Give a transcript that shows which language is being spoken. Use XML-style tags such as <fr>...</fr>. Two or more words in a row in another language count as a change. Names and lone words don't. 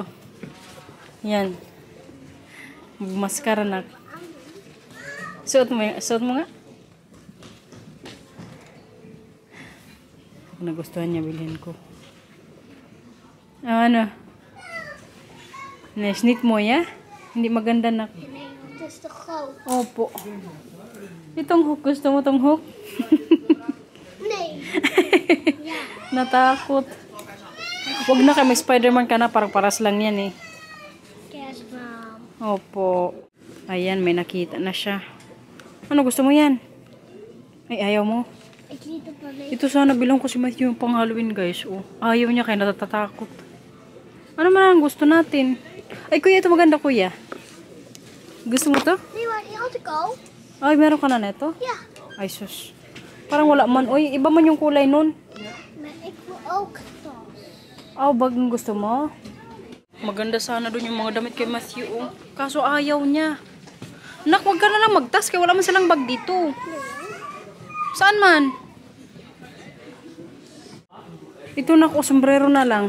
<tl>Yan. Mascara na. Suot mo nga. Nagustuhan niya, bilhin ko. Nesnit mo, ya? Hindi maganda na.</tl> <en>Just a coat.</en> <tl>Opo. Itong hook. Gusto mo tong hook? Natakot. Huwag na kay may Spider-Man ka na. Parang paras lang yan</tl> <en>Yes, Mom.</en> <tl>Opo. Ayan, may nakita na siya. Ano gusto mo yan? Ay, ayaw mo? Ito sana bilang ko si Matthew yung pang Halloween guys. Ayaw niya kaya natatakot. Ano man ang gusto natin? Ay, kuya, ito maganda kuya. Gusto mo to?</tl> <en>You want to go?</en> <tl>Ay, meron ka na neto?</tl> <en>Yeah.</en> <tl>Ay, sus. Parang wala man. Uy, iba man yung kulay nun.</tl> <nl>Maar ik wil ook tas.</nl> <tl>Bag ang gusto mo? Maganda sana doon yung mga damit kay Matthew. Oh. Kaso ayaw niya. Nak, wag ka na lang magtas kaya wala man silang bag dito. Saan man? Ito na ko, sombrero na lang.</tl>